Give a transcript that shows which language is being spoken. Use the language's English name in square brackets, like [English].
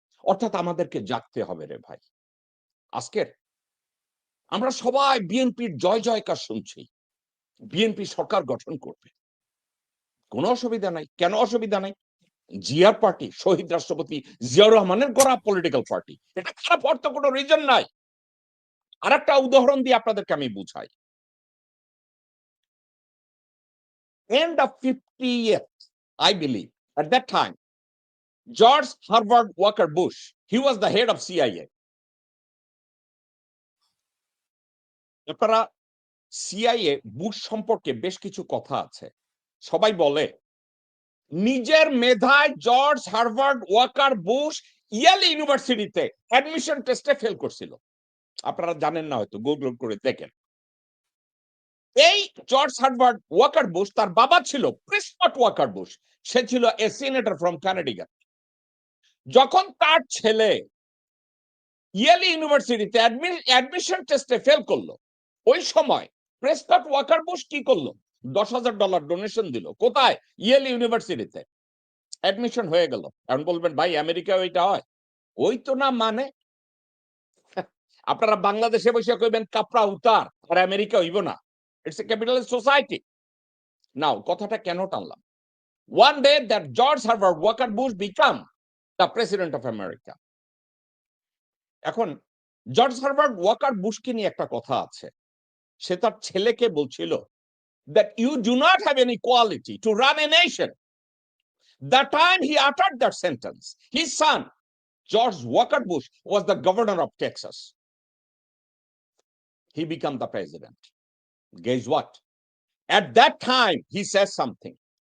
[Bangla] অর্থাৎ আমাদেরকে জাগতে হবে রে ভাই। আজকের আমরা সবাই বিএনপির জয় জয়কার শুনছি, বিএনপি সরকার গঠন করবে, কোনো অসুবিধা নাই। কেন অসুবিধা নাই? জিয়ার পার্টি, শহীদ রাষ্ট্রপতি জিয়াউর রহমানের গড়া পলিটিক্যাল পার্টি, এটা খারাপ হওয়ার তো কোনো রিজন নাই। আর একটা উদাহরণ দিয়ে আপনাদেরকে আমি বুঝাই। [English] End of 50th, I believe, at that time, George Herbert Walker Bush, he was the head of CIA. [Bangla] আপনারা সিআইএ বুশ সম্পর্কে বেশ কিছু কথা আছে। সবাই বলে নিজের মেধায় George Harvard Waker Bush Yale ইউনিভার্সিটিতে অ্যাডমিশন টেস্টে ফেল করছিল। আপনারা জানেন না, হয়তো গুগল করে দেখেন। এই জর্জ হার্ভার্ড ওয়াকার বুশ, তার বাবা ছিল প্রেসকট ওয়াকার বুশ, সে ছিল এ সিনেটর ফ্রম কানেডিকাট। যখন তার ছেলে ইয়েল ইউনিভার্সিটিতে অ্যাডমিশন টেস্টে ফেল করলো, ওই সময় প্রেসকট ওয়াকার বুশ কি করলো? $10,000 ডোনেশন দিল। কোথায়? ইয়েল ইউনিভার্সিটিতে। অ্যাডমিশন হয়ে গেল। এখন বলবেন ভাই আমেরিকায় ওইটা হয়? ওই তো না, মানে আপনারা বাংলাদেশে বসে কইবেন [Hindi] কাপড়া উতার, [Bangla] আর আমেরিকা হইব না। [English] It's a capitalist society. [Bangla] নাও কথাটা কেন টানলাম? [English] One day that George Herbert Walker Bush become the president of America. [Bangla] এখন জর্জ হারবার্ট ওয়াকার বুশকে নিয়ে একটা কথা আছে। সে তার ছেলেকে বলছিল [English] that you do not have any quality to run a nation. The time he uttered that sentence, his son, George Walker Bush, was the governor of Texas. He became the president. Guess what? At that time, he says something.